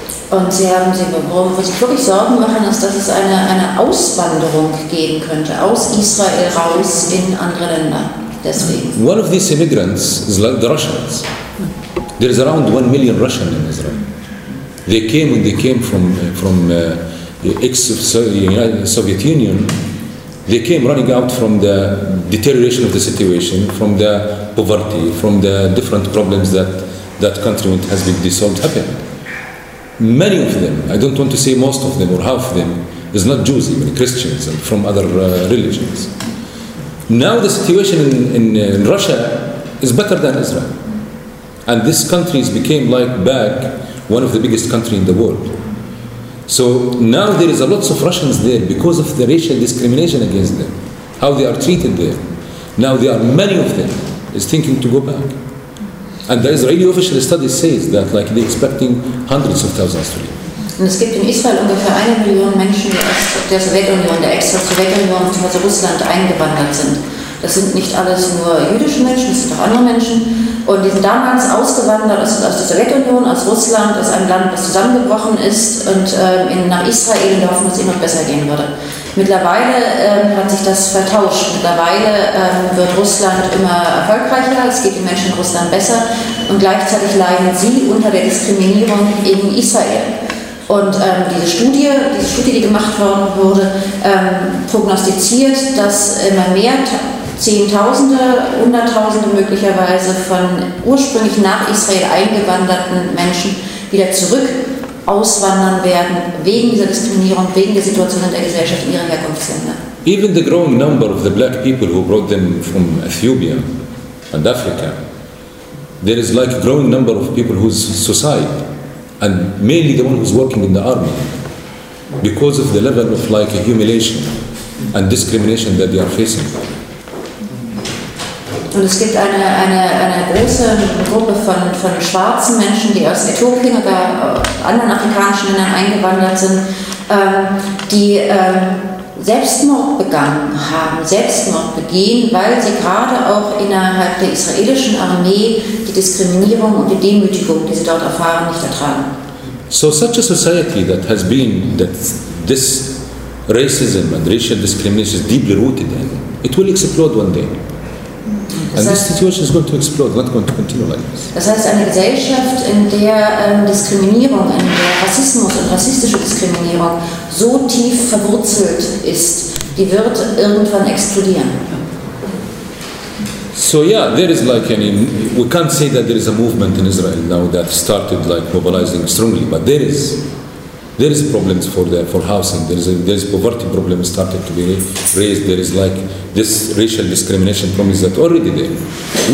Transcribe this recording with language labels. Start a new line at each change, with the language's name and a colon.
German: Und sie haben sie beworben, was sie wirklich Sorgen machen, ist, dass es eine Auswanderung geben könnte, aus Israel raus in andere Länder. Deswegen.
English: One of these immigrants is like the Russians. There is around 1 million Russians in Israel. They came when they came from the ex-Soviet Union. They came running out from the deterioration of the situation, from the poverty, from the different problems that country has been dissolved happened. Many of them, I don't want to say most of them or half of them, is not Jews, even Christians and from other religions. Now the situation in Russia is better than Israel. And this country has became like back one of the biggest countries in the world. So now there is a lot of Russians there because of the racial discrimination against them, how they are treated there. Now there are many of them is thinking to go back. And the Israeli official study says that like they're expecting hundreds of thousands to leave.
German: Und es gibt in Israel ungefähr 1 Million Menschen, die aus der Sowjetunion, der Ex-Sowjetunion zu Russland eingewandert sind. Das sind nicht alles nur jüdische Menschen, das sind auch andere Menschen. Und die sind damals ausgewandert aus der Sowjetunion, aus Russland, aus einem Land, das zusammengebrochen ist und nach Israel laufen, wo es immer besser gehen würde. Mittlerweile hat sich das vertauscht. Mittlerweile wird Russland immer erfolgreicher, es geht den Menschen in Russland besser und gleichzeitig leiden sie unter der Diskriminierung in Israel. Und diese Studie, die gemacht worden wurde, prognostiziert, dass immer mehr Zehntausende, Hunderttausende möglicherweise von ursprünglich nach Israel eingewanderten Menschen wieder zurück auswandern werden, wegen dieser Diskriminierung, wegen der Situation in der Gesellschaft in ihren Herkunftsländern.
English: Even the growing number of the black people who brought them from Ethiopia and Africa, there is like a growing number of people whose society, and mainly the one who's working in the army, because of the level of like a humiliation and discrimination that they are facing.
German: Und es gibt eine große Gruppe von schwarzen Menschen, die aus Äthiopien oder anderen afrikanischen Ländern eingewandert sind, die Selbstmord begangen haben, Selbstmord begehen, weil sie gerade auch innerhalb der israelischen Armee die Diskriminierung und die Demütigung, die sie dort erfahren, nicht ertragen.
English: So such a society that has been, that this racism and racial discrimination is deeply rooted in, it will explode one day. And this situation is going to explode, not going to continue like this.
German: Das heißt, eine Gesellschaft, in der Diskriminierung, in der Rassismus und rassistische Diskriminierung so tief verwurzelt ist, die wird irgendwann explodieren.
English: So yeah, there is like any, we can't say that there is a movement in Israel now that started like mobilizing strongly, but there is problems for housing, there is poverty problem started to be raised, there is like this racial discrimination problem is that already there.